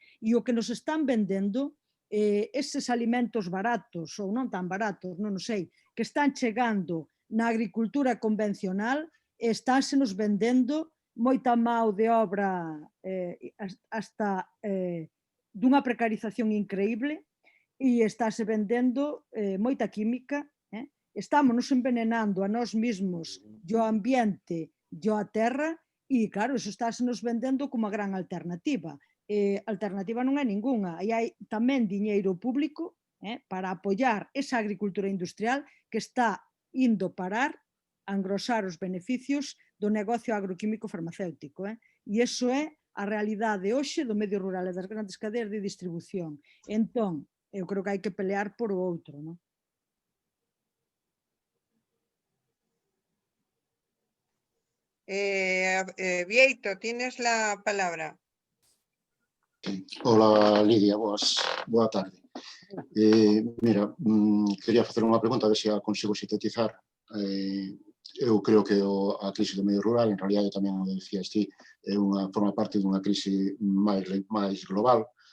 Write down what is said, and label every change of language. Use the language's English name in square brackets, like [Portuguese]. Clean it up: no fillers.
[Galician] E o que nos están vendendo, eses alimentos baratos ou non tan baratos, non sei, que están chegando na agricultura convencional, estánse nos vendendo moita mão de obra hasta dunha precarización increíble e estáse vendendo moita química. Estamos nos envenenando a nós mesmos e ao ambiente e á terra e, claro, iso estáse nos vendendo como a gran alternativa. Alternativa non é ningunha. E hai tamén diñeiro público para apoiar esa agricultura industrial que está indo parar a engrosar os beneficios do negocio agroquímico farmacéutico. E iso é a realidade hoxe do medio rural e das grandes cadeas de distribución. Entón, eu creo que hai que pelear por o outro, non? [Spanish] Vieito, tienes la palabra. [Galician] Hola, Lidia, boa tarde. Mira, quería facer unha pregunta, a ver se a consigo sintetizar. Eu creo que a crise do medio rural, en realidad tamén o decías ti, forma parte dunha crise máis global.